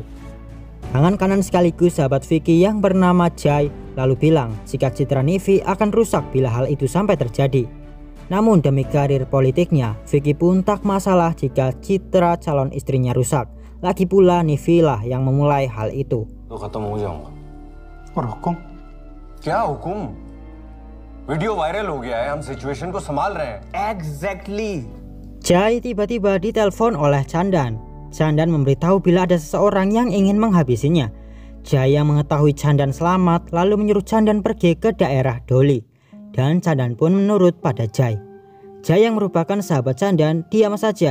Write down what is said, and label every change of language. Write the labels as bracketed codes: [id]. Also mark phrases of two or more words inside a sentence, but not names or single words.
[id] Tangan kanan sekaligus sahabat Vicky yang bernama Jai lalu bilang jika citra Nivi akan rusak bila hal itu sampai terjadi. Namun demi karir politiknya, Vicky pun tak masalah jika citra calon istrinya rusak. Lagi pula Nivi lah yang memulai hal itu. [hi] हुकुम? क्या हुकुम? वीडियो वायरल हो गया है, हम सिचुएशन को संभाल रहे हैं. [en] Exactly. [id] Jai tiba-tiba ditelepon oleh Candan. Candan memberitahu bila ada seseorang yang ingin menghabisinya. Jai yang mengetahui Candan selamat lalu menyuruh Candan pergi ke daerah Doli. Dan Candan pun menurut pada Jai. Jai yang merupakan sahabat Candan diam saja.